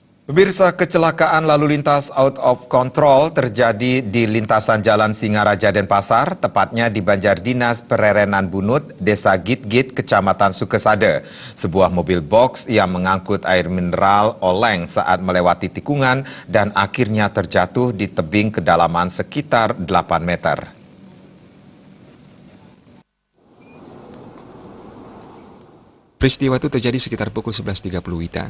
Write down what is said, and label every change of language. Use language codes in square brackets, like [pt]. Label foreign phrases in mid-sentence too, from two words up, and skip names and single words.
[id] Pemirsa, kecelakaan lalu lintas [en] out of control [id] terjadi di lintasan Jalan Singaraja Denpasar, tepatnya di Banjardinas Pererenan Bunut, Desa Gitgit, Kecamatan Sukesada. Sebuah mobil box yang mengangkut air mineral oleng saat melewati tikungan dan akhirnya terjatuh di tebing kedalaman sekitar 8 meter. Peristiwa itu terjadi sekitar pukul 11.30 WITA.